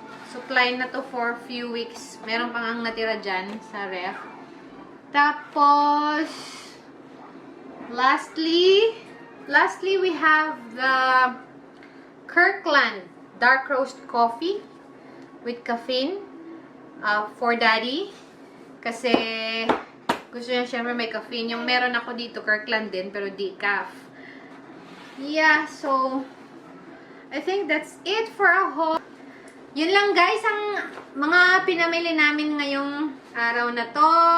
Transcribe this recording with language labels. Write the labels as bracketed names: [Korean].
[Filipino] Supply na to for few weeks. Meron pang ang natira dyan sa ref. [English] Tapos, lastly, we have the Kirkland dark roast coffee with caffeine for daddy. [Filipino] Kasi, gusto niya syempre may caffeine. Yung meron ako dito, Kirkland din, pero decaf. [English] Yeah, so, I think that's it for a haul. [Filipino] Yun lang guys, ang mga pinamili namin ngayong araw na to.